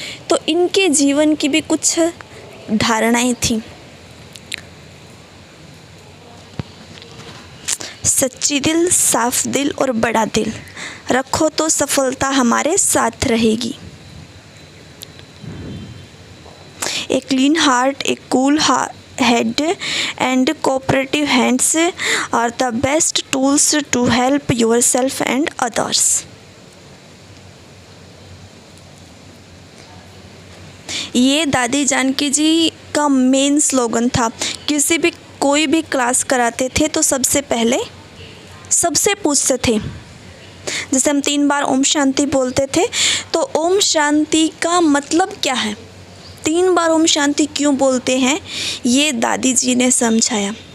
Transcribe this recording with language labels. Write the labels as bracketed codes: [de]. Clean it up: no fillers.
[hi] तो इनके जीवन की भी कुछ धारणाएं थी। सच्ची दिल, साफ दिल और बड़ा दिल रखो तो सफलता हमारे साथ रहेगी। [en] A clean heart, a cool head and cooperative hands are the best tools to help yourself and others. [hi] ये दादी जानकी जी का मेन स्लोगन था। कोई भी क्लास कराते थे तो सबसे पहले सबसे पूछते थे, जैसे हम 3 बार ओम शांति बोलते थे तो ओम शांति का मतलब क्या है, 3 बार ओम शांति क्यों बोलते हैं, ये दादी जी ने समझाया।